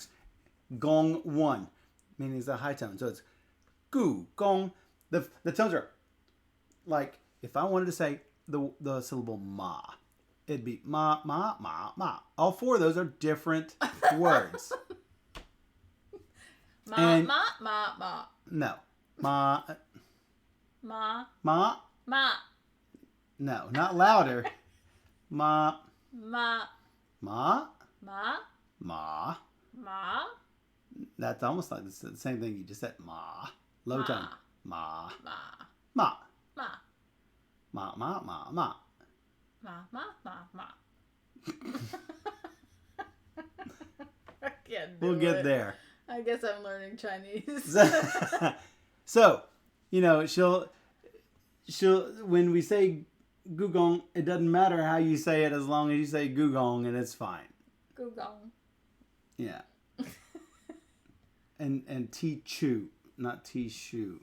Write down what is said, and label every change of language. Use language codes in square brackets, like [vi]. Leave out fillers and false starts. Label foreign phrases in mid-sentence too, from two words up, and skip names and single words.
[en] Gong 1, meaning it's a high tone. So, it's goo, gong. The tones are like, if I wanted to say the syllable ma, it'd be ma, ma, ma, ma. All 4 of those are different words. [zh] Ma, [en] And- [zh] ma, ma, ma. [en] No. Ma. [zh] Ma. Ma. Ma. [en] No, not louder. [zh] Ma. Ma. Ma. Ma. Ma. Ma. [en] That's almost like the same thing you just said. [zh] Ma. Low Ma. [en] tone. Ma. [zh] Ma. Ma. Ma. Ma. Ma. Ma. Ma. Ma, ma, ma, ma. I can't do [en] We'll get it. there. I guess I'm learning Chinese. So, you know, she'll when we say Gugong, it doesn't matter how you say it as long as you say Gugong and it's fine. Gugong. Yeah. and T-chu, not T-shu.